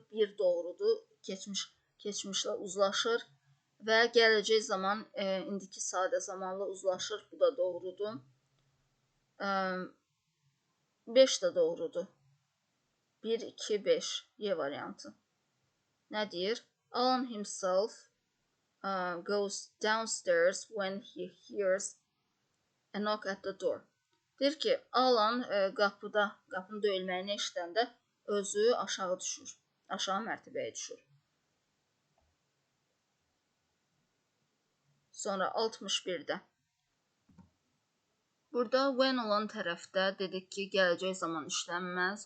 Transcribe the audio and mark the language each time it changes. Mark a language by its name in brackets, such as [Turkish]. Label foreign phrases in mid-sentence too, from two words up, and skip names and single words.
[Azerbaijani] Bir doğrudur, keçmişlə uzlaşır. Və gələcək zaman indiki sadə zamanla uzlaşır, bu da doğrudur. 5 də doğrudur. 1, 2, 5 Y variantı. Nə deyir? [English] Alan himself goes downstairs when he hears a knock at the door. [Azerbaijani] Deyir ki, Alan qapının döyülməyini eşidəndə özü aşağı düşür. Aşağı mərtəbəyə düşür. Sonra 61-də. Burada when olan tərəfdə dedik ki, gələcək zaman işlənməz.